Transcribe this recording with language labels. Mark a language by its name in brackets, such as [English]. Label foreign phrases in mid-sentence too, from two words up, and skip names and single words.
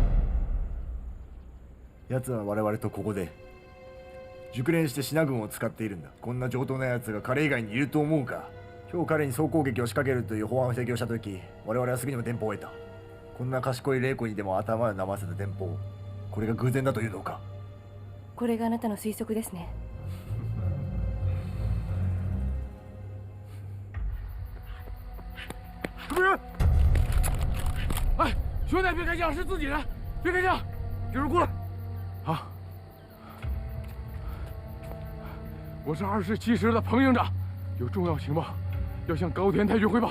[Japanese] 奴は我々とここで熟練してシナ軍を使っているんだ。こんな上等な奴が彼以外にいると思うか？今日彼に総攻撃を仕掛けるという法案を提供した時、我々はすぐにも電報を得た。こんな賢い霊子にでも頭を悩ませた電報、これが偶然だというのか？これがあなたの推測ですね。 [Chinese] 什么人？哎，兄弟，别开枪，是自己人，别开枪！有人过来。好，我是27师的彭营长，有重要情报要向高田太君汇报。